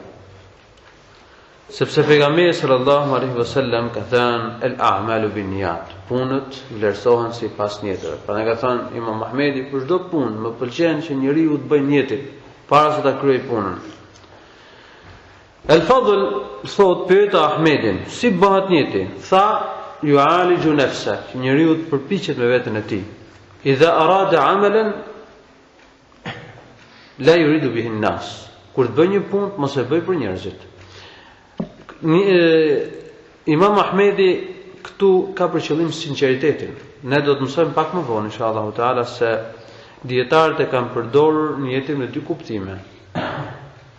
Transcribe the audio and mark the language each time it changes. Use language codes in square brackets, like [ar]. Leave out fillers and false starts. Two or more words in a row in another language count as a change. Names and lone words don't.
[sq] Sepse pejgamberi [ar] صلى الله عليه وسلم [sq] ka thënë [ar] الأعمال بالنيات, [sq] punët vlerësohen sipas niyeteve. Prandaj ka thënë Imam Ahmedi, për çdo punë më pëlqen që njeriu të bëjë niyetin para se ta kryej punën. El Fadl thot pyet Ahmedin, si bëhet niyeti? Tha [ar] يعالج نفسه, [sq] që njeriu të përpiqet me veten e tij. [ar] إذا أراد عملا لا يريد به الناس. [sq] Kur të bëj një punë, mos e bëj për njerëzit. Imam Ahmedi këtu ka për qëllim sinqeritetin. Ne do të mësojmë pak më vonë [ar] إن شاء الله تعالى [sq] se dietarët e kanë përdorur niyetin në dy kuptime.